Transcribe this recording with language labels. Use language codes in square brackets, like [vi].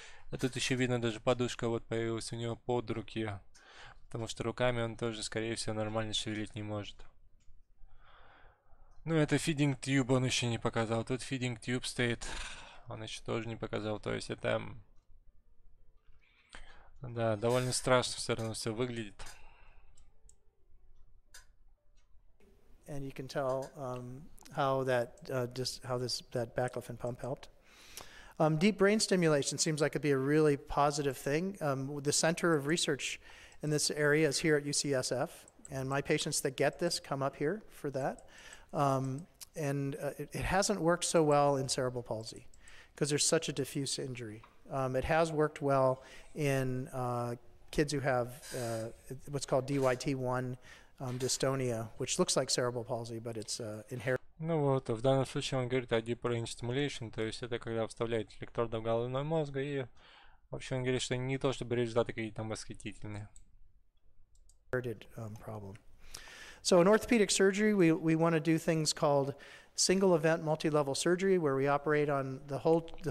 [ru] А тут еще видно, даже подушка вот появилась у него под руки, потому что руками он тоже, скорее всего, нормально шевелить не может. Ну, это feeding tube он еще не показал. Тут feeding tube стоит, он еще тоже не показал. То есть это, да, довольно страшно все равно все выглядит. [en] And you can tell how that that baclofen pump helped. Deep brain stimulation seems like it'd be a really positive thing. The center of research in this area is here at UCSF, and my patients that get this come up here for that. It hasn't worked so well in cerebral palsy because there's such a diffuse injury. It has worked well in kids who have what's called DYT1 dystonia, which looks like cerebral palsy, but it's inherited. [ru] Ну вот, в данном случае он говорит о deep brain stimulation, то есть это когда вставляете электроды в головной мозг, и вообще он говорит, что не то чтобы результаты какие-то там восхитительные. [en] Problem. So in orthopedic surgery, we want to do things called single event multi-level surgery, where we operate on the whole,